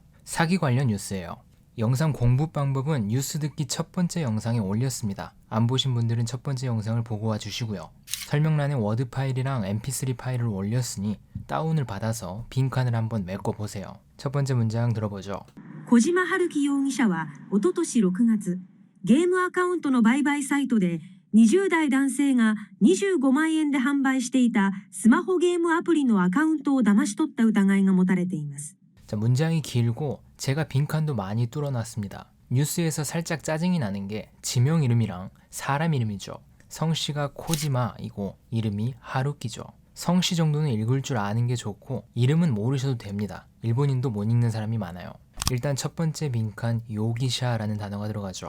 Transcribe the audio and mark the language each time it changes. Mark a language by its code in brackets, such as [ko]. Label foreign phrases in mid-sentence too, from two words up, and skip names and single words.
[ko] 사기 관련 뉴스예요. 영상 공부 방법은 뉴스 듣기 첫 번째 영상에 올렸습니다. 안 보신 분들은 첫 번째 영상을 보고 와주시고요. 설명란에 워드 파일이랑 mp3 파일을 올렸으니 다운을 받아서 빈칸을 한번 메꿔보세요. 첫 번째 문장 들어보죠. [ja] 小島春樹容疑者はおととし6月、ゲームアカウントの売買サイトで20代男性が25万円で販売していたスマホゲームアプリのアカウントを騙し取った疑いが持たれています。 [ko] 자, 문장이 길고 제가 빈칸도 많이 뚫어놨습니다. 뉴스에서 살짝 짜증이 나는 게 지명 이름이랑 사람 이름이죠. 성씨가 코지마이고 이름이 하루키죠. 성씨 정도는 읽을 줄 아는 게 좋고 이름은 모르셔도 됩니다. 일본인도 못 읽는 사람이 많아요. 일단 첫 번째 빈칸 요기샤라는 단어가 들어가죠.